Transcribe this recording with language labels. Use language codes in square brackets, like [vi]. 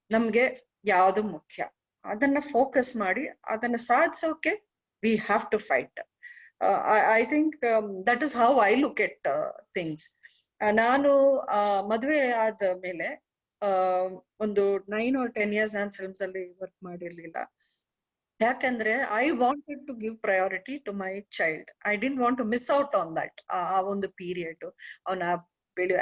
[kn] ನಮ್ಗೆ ಯಾವ್ದು ಮುಖ್ಯ ಅದನ್ನ ಫೋಕಸ್ ಮಾಡಿ ಅದನ್ನ ಸಾಧಿಸೋಕೆ [en] We have to fight. I think that is how I look at things. [kn] ನಾನು ಮದುವೆ ಆದ ಮೇಲೆ ಒಂದು [en] 9 or 10 years [kn] ನಾನು ಫಿಲ್ಮ್ಸ್ ಅಲ್ಲಿ ವರ್ಕ್ ಮಾಡಿರ್ಲಿಲ್ಲ. ಯಾಕಂದ್ರೆ [en] I wanted to give priority to my child. I didn't want to miss out on that. [kn] ಆ ಒಂದು ಪೀರಿಯಡ್ ಅವನ ಬೆಳೆಯೋ.